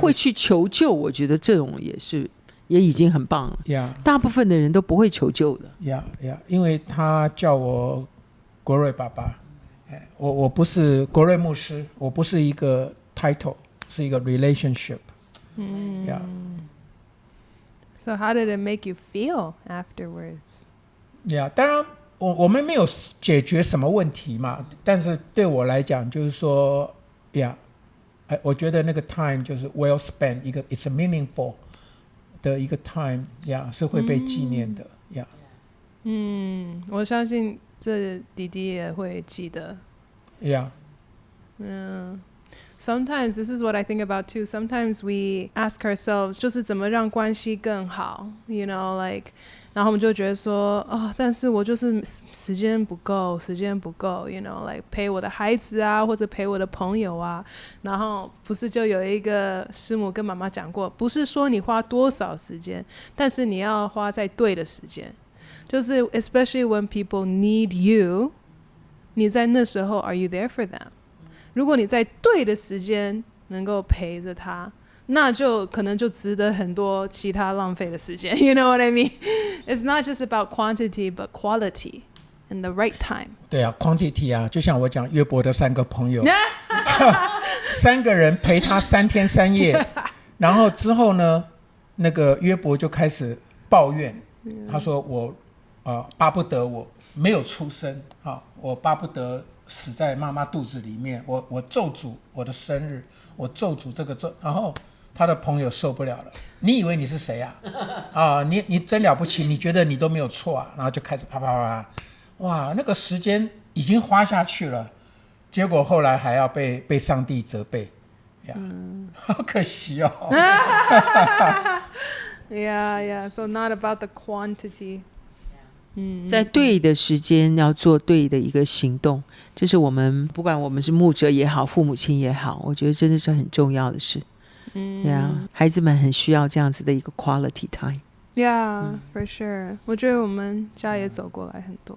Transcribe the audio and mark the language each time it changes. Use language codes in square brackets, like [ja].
[zh] 他会去求救，我觉得这种也已经很棒了。呀大部分的人都不会求救的。呀，因为他叫我国瑞爸爸，我不是国瑞牧师，我不是一个 title， 是一个 relationship。呀。 [en] So how did it make you feel afterwards? [zh] 呀，当然我们没有解决什么问题嘛，但是对我来讲就是说，呀，我觉得那个 time 就是 well spent， 一个 [en] it's a meaningful [zh] 的一个 time， 呀，是会被纪念的，呀。我相信这弟弟也会记得。呀。 [en] Sometimes this is what I think about too. Sometimes we ask ourselves [zh] 就是怎么让关系更好 [en] you know like [zh] 然后我们就觉得说但是我就是时间不够 you know like 陪我的孩子啊或者陪我的朋友啊，然后不是就有一个师母跟妈妈讲过，不是说你花多少时间，但是你要花在对的时间，就是 [en] especially when people need you， [zh] 你在那时候 [en] are you there for them？ [zh] 如果你在对的时间能够陪着他，那就可能就值得很多其他浪费的时间 [en] You know what I mean? It's not just about quantity but quality in the right time. [zh] 对啊 ，quantity 啊，就像我讲约伯的3个朋友，3个人陪他3天3夜，然后之后呢，那个约伯就开始抱怨，他说我巴不得我没有出生我巴不得死在妈妈肚子里面，我咒诅我的生日，我咒诅这个咒，然后他的朋友受不了了，你以为你是谁啊？你真了不起，你觉得你都没有错啊？然后就开始啪啪啪，哇，那个时间已经花下去了，结果后来还要被上帝责备，好可惜哦。 [en] Yeah, so not about the quantity. [zh] 在对的时间要做对的一个行动，这是我们不管我们是牧者也好，父母亲也好，我觉得真的是很重要的事。孩子们很需要这样子的一个 quality time。 [en] Yeah, for sure. [zh] 我觉得我们家也走过来很多。